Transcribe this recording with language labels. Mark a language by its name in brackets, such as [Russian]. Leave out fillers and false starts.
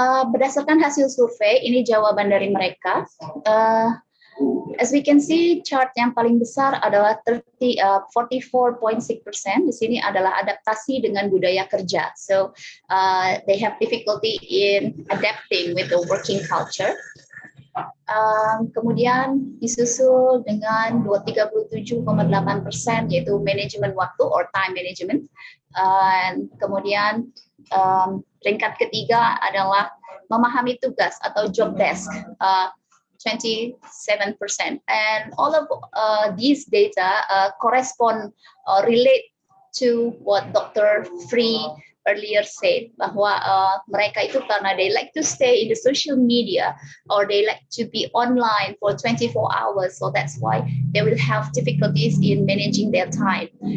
[Indonesian] Berdasarkan hasil survei, ini jawaban dari mereka. [English] As we can see, [Indonesian] chart yang paling besar adalah 44.6%. Di sini adalah adaptasi dengan budaya kerja. [English] So they have difficulty in adapting with the working culture. [Indonesian] Kemudian disusul dengan 37,8%, yaitu manajemen waktu [English] or time management. [Indonesian] Kemudian peringkat ketiga adalah memahami tugas atau job desk. [English] 27%, and all of these data correspond or relate to what Dr. Free earlier said, [Indonesian] bahwa mereka itu karena [English] they like to stay in the social media or they like to be online for 24 hours, so that's why they will have difficulties in managing their time.